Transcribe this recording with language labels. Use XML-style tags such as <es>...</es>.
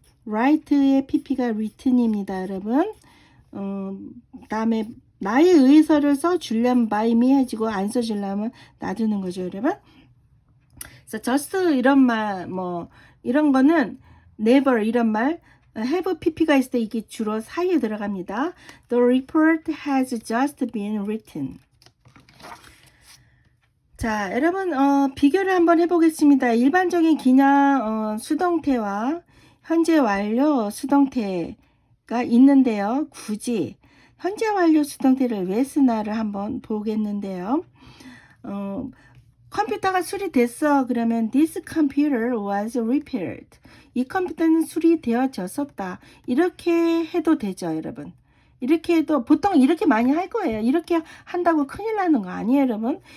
<ko>write의 pp가 written입니다, 여러분. 다음에 나에 의해서를 써주려면</ko> <en>by me</en> <ko>해주고 안 써주려면 놔두는 거죠, 여러분. 그래서 just 이런 말, 이런 거는 never 이런 말, have pp가 있을 때 이게 주로 사이에 들어갑니다.</ko> <en>The report has just been written.</en> <ko>자, 여러분, 비교를 한번 해보겠습니다. 일반적인 그냥 수동태와 현재 완료 수동태가 있는데요. 굳이 현재 완료 수동태를 왜 쓰나를 한번 보겠는데요. 컴퓨터가 수리됐어. 그러면</ko> <en>this computer was repaired.</en> <ko>이 컴퓨터는 수리되어졌었다. 이렇게 해도 되죠, 여러분. 이렇게 해도 보통 이렇게 많이 할 거예요. 이렇게 한다고 큰일 나는 거 아니에요, 여러분.</ko>